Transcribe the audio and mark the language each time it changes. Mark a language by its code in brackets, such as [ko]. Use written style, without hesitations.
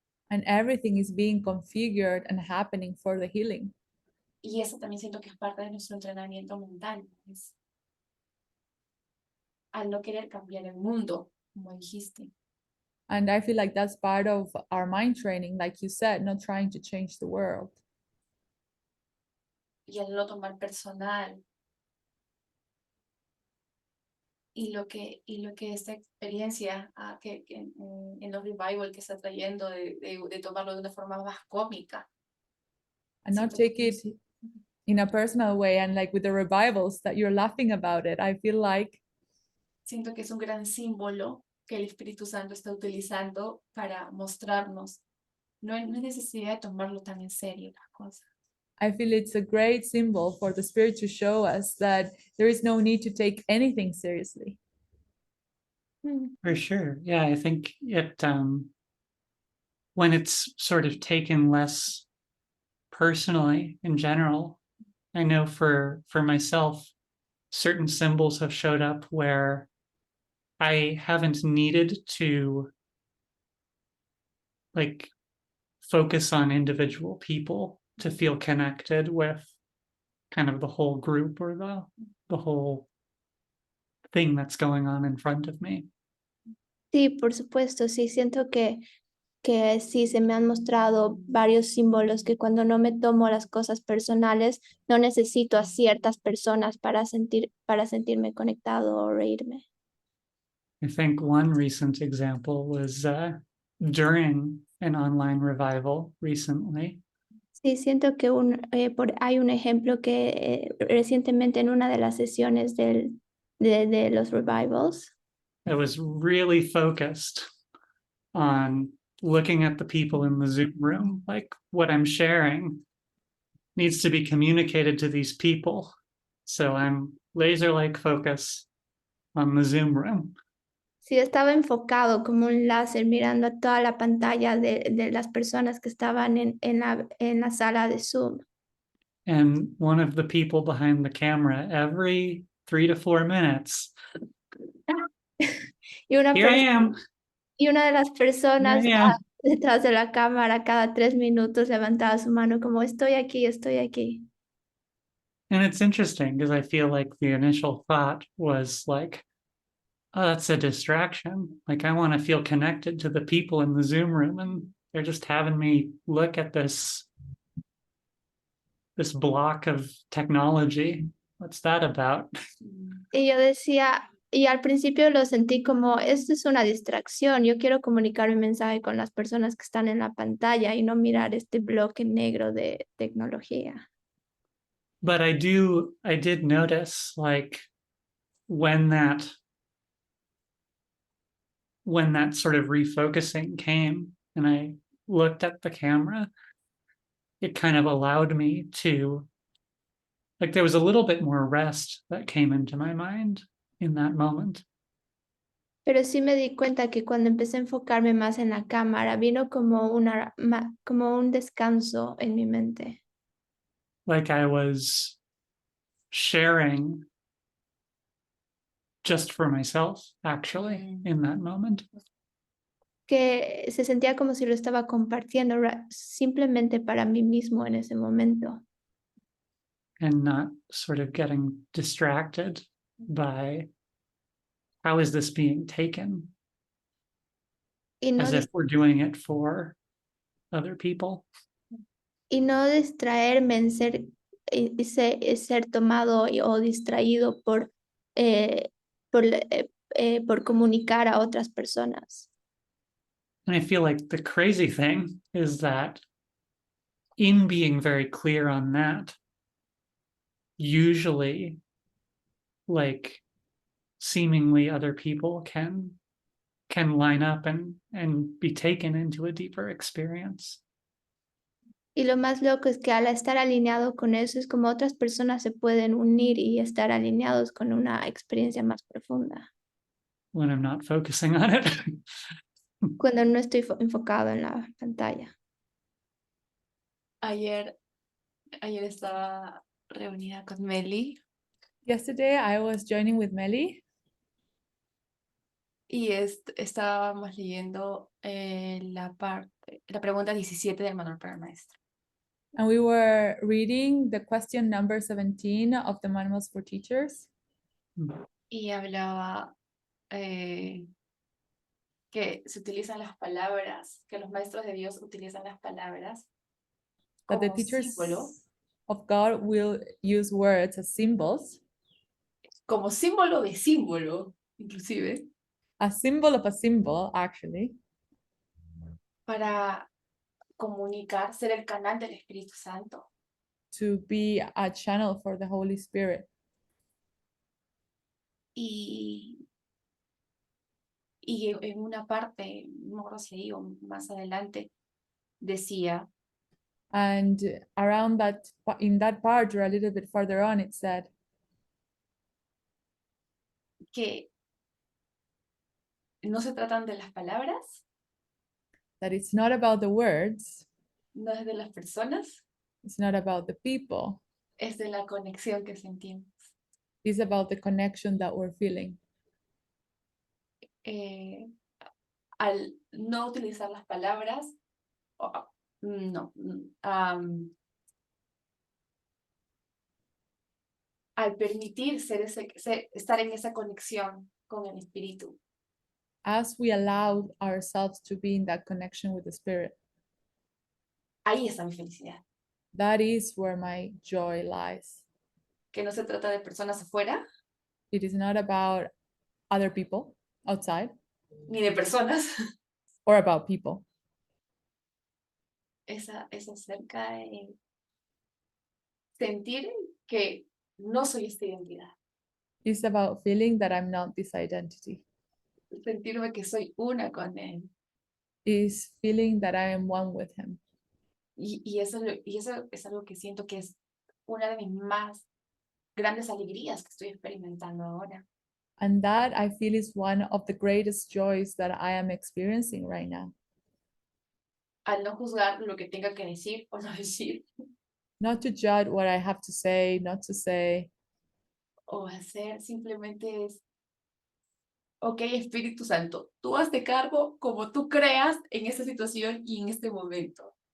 [en] And everything is being configured and happening for the healing. [es] Y eso también siento que es parte de nuestro entrenamiento mental. Al no querer cambiar el mundo, como dijiste. [en] And I feel like that's part of our mind training, like you said, not trying to change the world. [es] Y al no tomar personal. Y lo que esta experiencia que en los revival que está trayendo de tomarlo de una forma más cómica. [en] And not take it in a personal way, and like with the revivals that you're laughing about it. I feel like [es] siento que es un gran símbolo que el Espíritu Santo está utilizando para mostrarnos. No hay necesidad de tomarlo tan en serio las cosas. [en] I feel it's a great symbol for the Spirit to show us that there is no need to take anything seriously. For sure. Yeah, I think it when it's sort of taken less personally in general, I know for myself, certain symbols have showed up where I haven't needed to like focus on individual people to feel connected with kind of the whole group or the whole thing that's going on in front of me. [es] Sí, por supuesto, sí, siento que sí se me han mostrado varios símbolos que cuando no me tomo las cosas personales, no necesito a ciertas personas para sentirme conectado o reírme. [en] I think one recent example was during an online revival recently. [es] Sí, siento que hay un ejemplo que recientemente en una de las sesiones de los revivals, [en] I was really focused on looking at the people in the Zoom room, like what I'm sharing needs to be communicated to these people. So I'm laser-like focus on the Zoom room. [es] sí, estaba enfocado como un láser mirando a toda la pantalla de las personas que estaban en la sala de Zoom. [en] And one of the people behind the camera, every 3 to 4 minutes, [es] Y una [en] here I am. [es] Y una de las personas [en] Here I am. [es] detrás de la cámara cada 3 minutos levantaba su mano como estoy aquí, estoy aquí. [en] And it's interesting because I feel like the initial thought was like, oh, that's a distraction. Like I want to feel connected to the people in the Zoom room and they're just having me look at this block of technology. What's that about? [es] Y yo decía, y al principio lo sentí como, esto es una distracción, yo quiero comunicar mi mensaje con las personas que están en la pantalla y no mirar este bloque negro de tecnología. [en] But I did notice like when that sort of refocusing came and I looked at the camera, it kind of allowed me to, like there was a little bit more rest that came into my mind in that moment. [es] Pero sí me di cuenta que cuando empecé a enfocarme más en la cámara, vino como un descanso en mi mente. [en] like I was sharing just for myself, actually, in that moment. [es] Que se sentía como si lo estaba compartiendo simplemente para mí mismo en ese momento. [en] And not sort of getting distracted by how is this being taken, [es] Y no, [en] as if we're doing it for other people. [es] y no distraerme en ser tomado o distraído por comunicar a otras personas. [en] And I feel like the crazy thing is that in being very clear on that, usually, like, seemingly other people can line up and be taken into a deeper experience. [es] Y lo más loco es que al estar alineado con eso es como otras personas se pueden unir y estar alineados con una experiencia más profunda. [en] When I'm not focusing on it. [es] Cuando no estoy enfocado en la pantalla. Ayer estaba reunida con Meli [en] Yesterday, I was joining with Meli, [es] y estábamos leyendo la pregunta 17 del manual para el maestro. [en] and we were reading the question number 17 of the Manuals for Teachers. [es] Y hablaba que se utilizan las palabras, que los maestros de Dios utilizan las palabras [en] That the [es] como [en] teachers [es] símbolo, [en] of God will use words as symbols, [es] como símbolo de símbolo, inclusive, [en] a symbol of a symbol, actually, [es] para comunicar, ser el canal del Espíritu Santo. [en] to be a channel for the Holy Spirit. [es] Y en una parte, no me acuerdo si leí o más adelante, decía [en] And around that, in that part, or a little bit further on, it said [es] que no se tratan de las palabras, [en] that it's not about the words, [es] no es de las personas, [en] it's not about the people, [es] es de la conexión que sentimos. [en] it's about the connection that we're feeling. [es] Al no utilizar las palabras, no, al permitir estar en esa conexión con el Espíritu, [en] As we allow ourselves to be in that connection with the Spirit, [es] ahí está mi felicidad. [en] that is where my joy lies. [es] Que no se trata de personas afuera, [en] It is not about other people outside [es] ni de personas, [en] or about people. [es] es acerca de sentir que no soy esta identidad, [en] It's about feeling that I'm not this identity. [es] sentirme que soy una con Él. [en] Is feeling that I am one with Him. [es] Y eso es algo que siento que es una de mis más grandes alegrías que estoy experimentando ahora. [en] And that I feel is one of the greatest joys that I am experiencing right now. [es] Al no juzgar lo que tenga que decir o no decir, [en] Not to judge what I have to say, not to say, [es] o hacer, simplemente es, ok, Espíritu Santo, tú hazte cargo como tú creas en esta situación y en este momento.